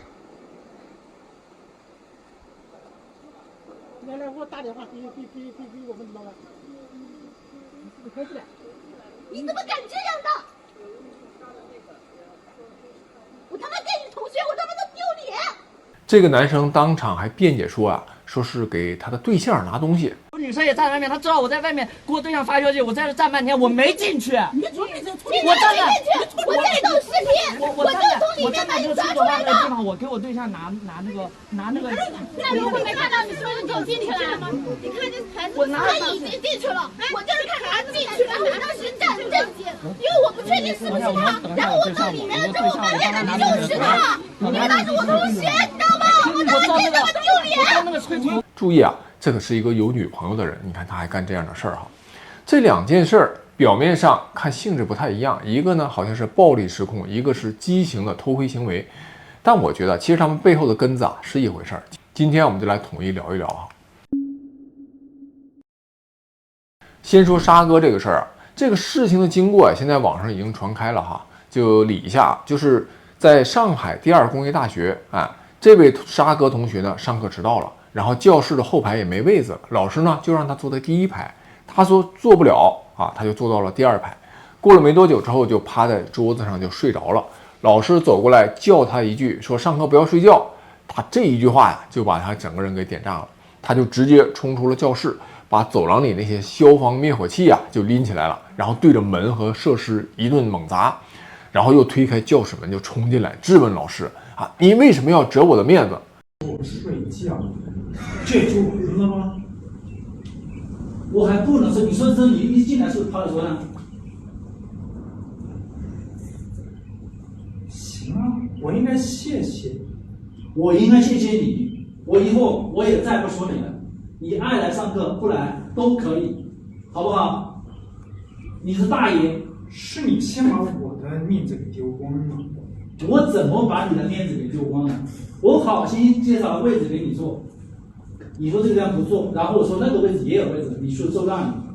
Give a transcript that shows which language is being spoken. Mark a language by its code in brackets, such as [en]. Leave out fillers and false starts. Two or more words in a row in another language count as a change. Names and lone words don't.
[zh] 來，我打電話給我們老闆。你怎麼敢這樣的？我他媽跟你同學，我他媽都丟臉。這個男生當場還辯解說啊，說是給他的對象拿東西。女生也站在外面，她知道我在外面給我對象發消息，我在這站半天，我沒進去。我站着，我在錄視頻，我就從裡面把你抓出來的。我給我對象拿那個。那如果沒看到你說的走進去了嗎？你看這孩子，他已經進去了，我就是看孩子進去了，我當時站正經，因為我不確定是不是他，然後我到裡面了之後發現就是他，你們那是我同學，你知道嗎？我當時真的丟臉。注意啊，這可是一個有女朋友的人，你看他還幹這樣的事兒哈。這兩件事兒表面上看性質不太一樣，一個呢好像是暴力失控，一個是畸形的偷窺行為。但我覺得其實他們背後的根子啊是一回事兒。今天我們就來統一聊一聊啊。先說沙哥這個事兒啊，這個事情的經過啊，現在網上已經傳開了哈。就理一下，就是在上海第二工業大學這位沙哥同學呢上課遲到了，然後教室的後排也沒位子，老師呢就讓他坐在第一排，他說坐不了啊，他就坐到了第二排。過了沒多久之後，就趴在桌子上就睡着了。老師走過來叫他一句，說上課不要睡覺。他這一句話呀，就把他整個人給點炸了。他就直接衝出了教室，把走廊裡那些消防滅火器啊就拎起來了，然後對着門和設施一頓猛砸，然後又推開教室門就衝進來質問老師啊，你為什麼要折我的面子？我睡覺，這就完了嗎？我還不能睡，你說你一進來是不是趴在桌上？行啊，我應該謝謝。我應該謝謝你，我以後我也再不說你了。你愛來上課不來都可以，好不好？你是大爺。是你先把我的面子給丟光了。我怎麼把你的面子給丟光了？我好心介紹個位置給你坐，你說這個地方不坐，然後我說那個位置也有位置，你說就讓你。